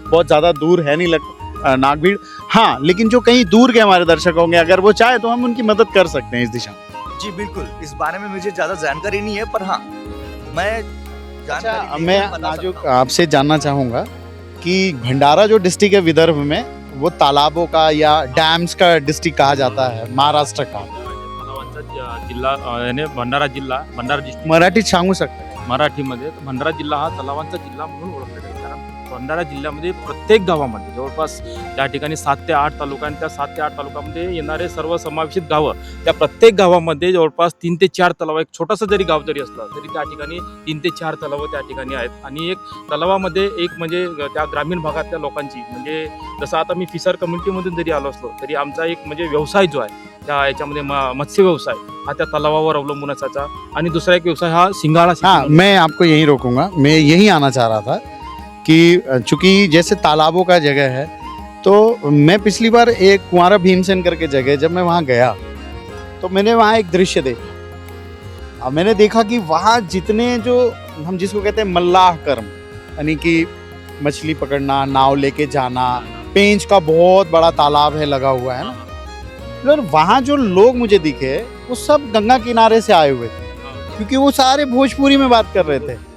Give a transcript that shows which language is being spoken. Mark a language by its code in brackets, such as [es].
[hi] बहुत ज़्यादा दूर है नहीं नागभीड़। हाँ, लेकिन जो कहीं दूर के हमारे दर्शक होंगे, अगर वो चाहे तो हम उनकी मदद कर सकते हैं इस दिशा में। जी बिल्कुल, इस बारे में मुझे ज्यादा जानकारी नहीं है, पर हाँ मैं जानकारी अच्छा, लेके मैं बता नाजुक सकता हूँ। आपसे जानना चाहूँगा कि भंडारा जो डिस्ट्रिक्ट है विदर्भ में, वो तालाबों का या डैम्स का डिस्ट्रिक्ट कहा जाता है, महाराष्ट्र का। [mr] तलावांचा जिल्हा याने भंडारा जिल्हा, भंडारा डिस्ट्रिक्ट मराठीत सांगू शकता? मराठीमध्ये भंडारा जिल्हा हा तलावांचा जिल्हा म्हणून ओळखला जातो. कारण भंडारा जिल्ह्यामध्ये प्रत्येक गावामध्ये जवळपास त्या ठिकाणी 7 ते 8 तालुका आणि त्या 7 ते 8 तालुक्यामध्ये येणारे सर्व समावेशित गावं, त्या प्रत्येक गावामध्ये जवळपास 3 ते 4 तलाव, एक छोटासा जरी गाव जरी असलं तरी त्या ठिकाणी 3 ते 4 तलाव त्या ठिकाणी आहेत. आणि एक तलावामध्ये एक म्हणजे त्या ग्रामीण भागातल्या लोकांची, म्हणजे जसं आता मी फिशर कम्युनिटीमधून जरी आलो असलो तरी आमचा एक म्हणजे व्यवसाय जो आहे त्या याच्यामध्ये मत्स्य व्यवसाय हा त्या तलावावर अवलंबून असायचा. आणि दुसरा एक व्यवसाय हा शिंगाळा शेती. [hi] हाँ, मैं आपको यहीं रोकूंगा। मैं यही आना चाह रहा था कि चूंकि जैसे तालाबों का जगह है, तो मैं पिछली बार एक कुंवारा भीमसेन करके जगह, जब मैं वहाँ गया तो मैंने वहाँ एक दृश्य देखा। अब मैंने देखा कि वहाँ जितने जो हम जिसको कहते हैं मल्लाह कर्म, यानी कि मछली पकड़ना, नाव लेके जाना, पेंच का बहुत बड़ा तालाब है लगा हुआ है ना, और वहाँ जो लोग मुझे दिखे वो सब गंगा किनारे से आए हुए थे, क्योंकि वो सारे भोजपुरी में बात कर रहे थे।